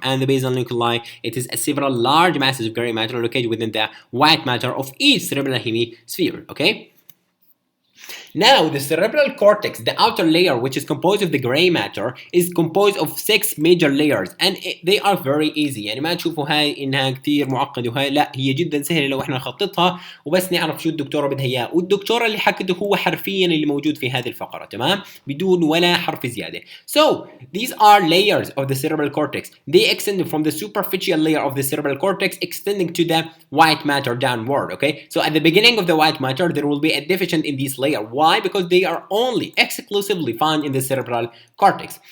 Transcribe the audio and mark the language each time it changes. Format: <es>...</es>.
<en>And the basal nuclei, it is several large masses of gray matter located within the white matter of each cerebral hemisphere, okay. Now, the cerebral cortex, the outer layer, which is composed of the gray matter, is composed of 6 major layers, and they are very easy.</en> <ar>يعني ما تشوفوا هاي انها كثير معقده، وهاي لا، هي جدا سهله لو احنا نخططها وبس نعرف شو الدكتوره بدها اياه، والدكتوره اللي حكته هو حرفيا اللي موجود في هذه الفقره، تمام، بدون ولا حرف زياده.</ar> <en>So these are layers of the cerebral cortex. They extend from the superficial layer of the cerebral cortex extending to the white matter downward, okay. So at the beginning of the white matter there will be a deficient in this layer. Why? Because they are only exclusively found in the cerebral cortex.</en>